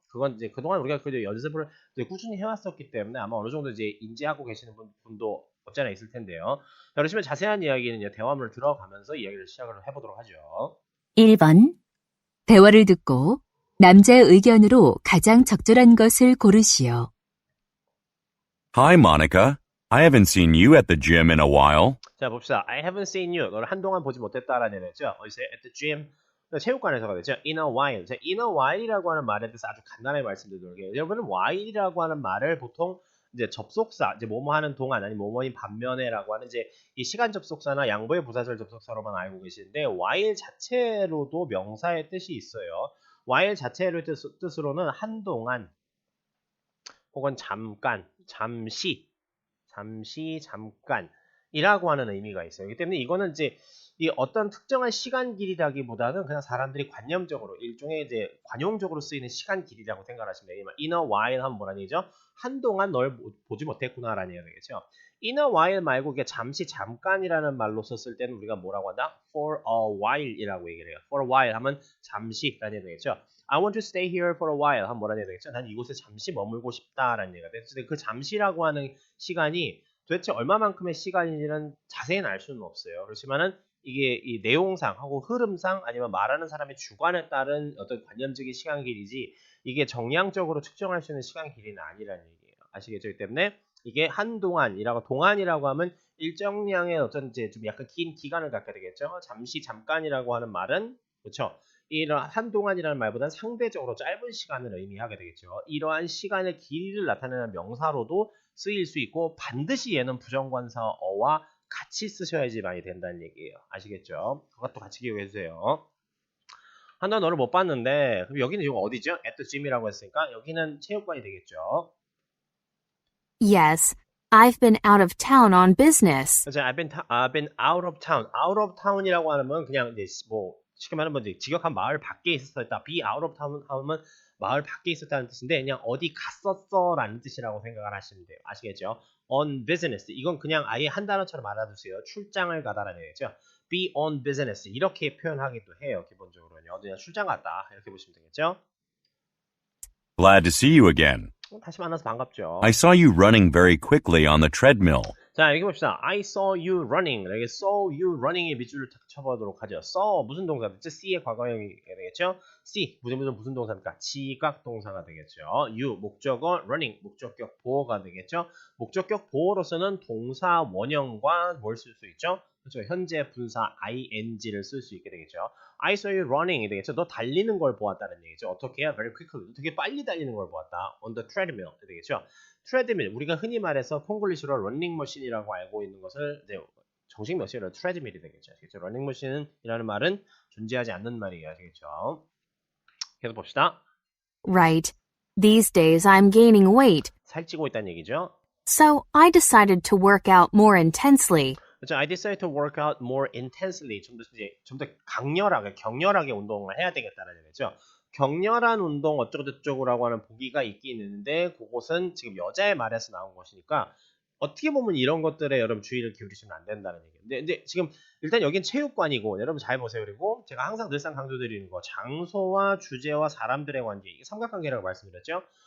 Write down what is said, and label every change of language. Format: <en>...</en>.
<ko>그건 이제 그동안 우리가 그 연습을 꾸준히 해왔었기 때문에 아마 어느 정도 이제 인지하고 계시는 분도 없지 않아 있을 텐데요. 자, 그러시면 자세한 이야기는 대화문을 들어가면서 이야기를 시작을 해보도록 하죠. 1번. 대화를 듣고 남자의 의견으로 가장 적절한 것을 고르시오.</ko> <en>Hi, Monica. I haven't seen you at the gym in a while.</en> <ko>자, 봅시다.</ko> <en>I haven't seen you.</en> <ko>너를 한동안 보지 못했다라는 얘기죠. 어디서</ko> <en>at the gym.</en> <ko>체육관에서가 되죠.</ko> <en>in a while.</en> <ko>자, in a while이라고 하는 말에 대해서 아주 간단하게 말씀드리도록 해요. 여러분은 while이라고 하는 말을 보통 이제 접속사, 이제 뭐뭐 하는 동안 아니 뭐뭐인 반면에라고 하는 이제 이 시간 접속사나 양보의 부사절 접속사로만 알고 계시는데 while 자체로도 명사의 뜻이 있어요. while 자체의 뜻으로는 한동안 혹은 잠깐, 잠시, 잠깐이라고 하는 의미가 있어요. 그렇기 때문에 이거는 이제 이 어떤 특정한 시간 길이라기보다는 그냥 사람들이 관념적으로 일종의 이제 관용적으로 쓰이는 시간 길이라고 생각하시면 돼요. in a while 하면 뭐라는 얘기죠? 한동안 널 보지 못했구나라는 얘기가 되겠죠. in a while 말고 이게 잠시 잠깐이라는 말로 썼을 때는 우리가 뭐라고 한다? for a while이라고 얘기를 해요. for a while 하면 잠시라는 얘기가 되겠죠.</ko> <en>I want to stay here for a while</en> <ko>하면 뭐라는 얘기가 되겠죠? 난 이곳에 잠시 머물고 싶다라는 얘기가 되겠죠. 그 잠시라고 하는 시간이 도대체 얼마만큼의 시간인지는 자세히는 알 수는 없어요. 그렇지만은 이게 이 내용상 하고 흐름상 아니면 말하는 사람의 주관에 따른 어떤 관념적인 시간 길이지 이게 정량적으로 측정할 수 있는 시간 길이는 아니라는 얘기예요. 아시겠죠? 그렇기 때문에 이게 한동안이라고 동안이라고 하면 일정량의 어떤 이제 좀 약간 긴 기간을 갖게 되겠죠. 잠시 잠깐이라고 하는 말은 그렇죠. 이런 한동안이라는 말보다는 상대적으로 짧은 시간을 의미하게 되겠죠. 이러한 시간의 길이를 나타내는 명사로도 쓰일 수 있고 반드시 얘는 부정관사 어와 같이 쓰셔야지 많이 된다는 얘기예요. 아시겠죠? 그것도 같이 기억해 주세요. 한동안 너를 못 봤는데 그럼 여기는 지금 어디죠? at the gym이라고 했으니까 여기는 체육관이 되겠죠.</ko> <en>Yes, I've been out of town on business.</en> <ko>그래서</ko> <en>I've been out of town.</en> <ko>out of town이라고 하면 그냥 이제 뭐 쉽게 말하면 이제 직역한 마을 밖에 있었다. be out of town 하면 마을 밖에 있었다는 뜻인데 그냥 어디 갔었어라는 뜻이라고 생각을 하시면 돼요. 아시겠죠?</ko> <en>on business.</en> <ko>이건 그냥 아예 한 단어처럼 알아두세요. 출장을 가다라는 얘기죠.</ko> <en>be on business.</en> <ko>이렇게 표현하기도 해요. 기본적으로는요. 어디냐 출장 갔다. 이렇게 보시면 되겠죠?</ko> <en>Glad to see you again.</en> <ko>다시 만나서 반갑죠.</ko> <en>I saw you running very quickly on the treadmill.</en> <ko>자, 여기 봅시다.</ko> <en>I saw you running.</en> <ko>여기 saw you running의 밑줄을 탁 쳐보도록 하죠. saw 무슨 동사겠죠? see의 과거형이 되겠죠? see 무슨 동사입니까? 지각 동사가 되겠죠. you 목적어 running 목적격 보어가 되겠죠. 목적격 보어로서는 동사 원형과 뭘 쓸 수 있죠? 그렇죠. 현재 분사 ing를 쓸 수 있게 되겠죠.</ko> <en>I saw you running이 되겠죠.</en> <ko>너 달리는 걸 보았다는 얘기죠. 어떻게 해야?</ko> <en>Very quickly.</en> <ko>되게 빨리 달리는 걸 보았다.</ko> <en>On the treadmill 되겠죠.</en> <ko>트레드밀 우리가 흔히 말해서 콩글리시로 러닝머신이라고 알고 있는 것을 이제 정식 명칭으로 트레드밀이 되겠죠. 아시겠죠? 러닝머신이라는 말은 존재하지 않는 말이에요. 아시겠죠? 계속 봅시다.</ko> <en>Right. These days I'm gaining weight,</en> <ko>살찌고 있다는 얘기죠.</ko> <en>so I decided to work out more intensely.</en> <ko>그렇죠.</ko> <en>I decided to work out more intensely.</en> <ko>좀 더 격렬하게 운동을 해야 되겠다는 얘기죠. 격렬한 운동 어쩌고저쩌고라고 하는 보기가 있긴 있는데 그것은 지금 여자의 말에서 나온 것이니까 어떻게 보면 이런 것들에 여러분 주의를 기울이시면 안 된다는 얘기예요. 근데 지금 일단 여긴 체육관이고 여러분 잘 보세요. 그리고 제가 항상 늘상 강조드리는 거 장소와 주제와 사람들의 관계 이게 삼각관계라고 말씀드렸죠.</ko>